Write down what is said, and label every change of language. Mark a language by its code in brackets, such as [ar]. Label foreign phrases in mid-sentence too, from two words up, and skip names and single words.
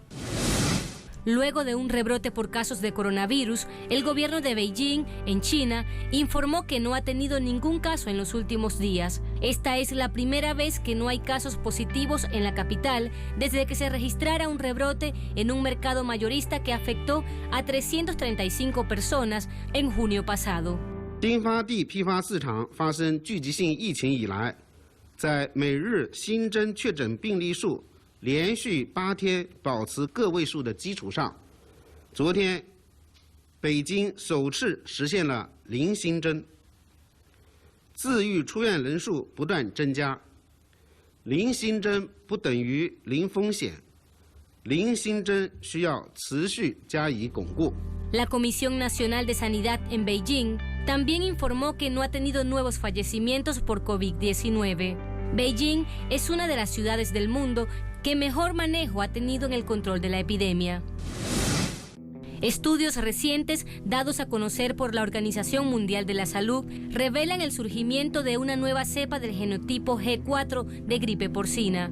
[es] Luego de un rebrote por casos de coronavirus, el gobierno de Beijing, en China, informó que no ha tenido ningún caso en los últimos días. Esta es la primera vez que no hay casos positivos en la capital desde que se registrara un rebrote en un mercado mayorista que afectó a 335 personas en junio pasado. [zh] 丁发地批发市场发生聚集性疫情以来，在每日新增确诊病例数 连续8天保持个位数的基础上，昨天北京首次实现了零新增，治愈出院人数不断增加。零新增不等于零风险，零新增需要持续加以巩固。 [es] La Comisión Nacional de Sanidad en Beijing también informó que no ha tenido nuevos fallecimientos por COVID-19. Beijing es una de las ciudades del mundo que mejor manejo ha tenido en el control de la epidemia. Estudios recientes dados a conocer por la Organización Mundial de la Salud revelan el surgimiento de una nueva cepa del genotipo G4 de gripe porcina.